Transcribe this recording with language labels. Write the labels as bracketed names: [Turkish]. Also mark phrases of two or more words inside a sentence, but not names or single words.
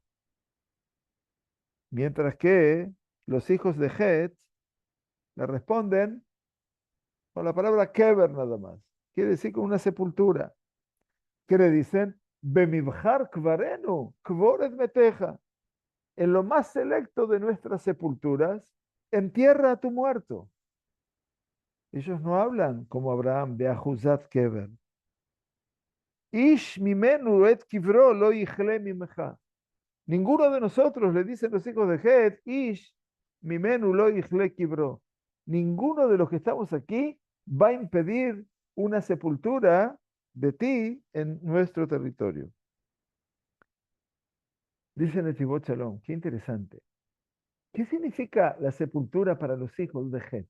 [Spanish] Mientras que los hijos de Het le responden con la palabra kever nada más. Quiere decir con una sepultura. Que le dicen, [Hebrew] במבחר קברינו, קבר את מתך. [Spanish] En lo más selecto de nuestras sepulturas, entierra a tu muerto. Ellos no hablan como Abraham de [Hebrew] אחוזת קבר. איש ממנו את קברו לא יכלה ממך. [Spanish] Ninguno de nosotros, le dicen los hijos de Het, [Hebrew] איש ממנו לא יכלה קברו. [Spanish] Ninguno de los que estamos aquí va a impedir una sepultura de ti en nuestro territorio. Dice Netivot Shalom, qué interesante. ¿Qué significa la sepultura para los hijos de Het?